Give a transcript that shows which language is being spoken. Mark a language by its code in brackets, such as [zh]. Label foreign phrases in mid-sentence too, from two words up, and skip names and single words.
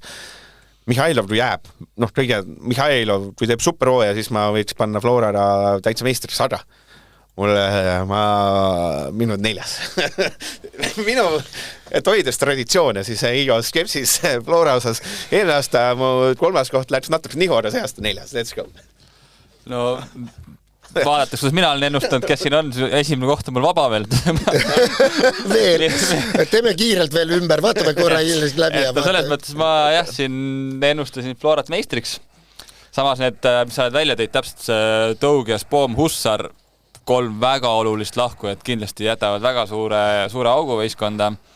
[et] Mihhailov kui jääb, Mihhailov, kui teeb superhooja, siis ma võiks panna Florada täitsa meistriks 100. Minu 4. et hoides traditsioone, siis Igo skepsis Flora osas. Eelne aasta mu 3. koht läks natuke nihora, see aasta 4. [en] Let's go. [et] No vaadates, kuidas mina olen ennustanud, kes siin on, esimene koht on mul vaba veel. veel, teeme kiirelt veel ümber, vaatame korra läbi. Selles mõttes ma siin ennustasin Florat meistriks. Samas need, mis sa oled välja tõid, täpselt Tõugjas, Poom, Hussar, 3 väga olulist lahku, et kindlasti jätavad väga suure augu võistkonda.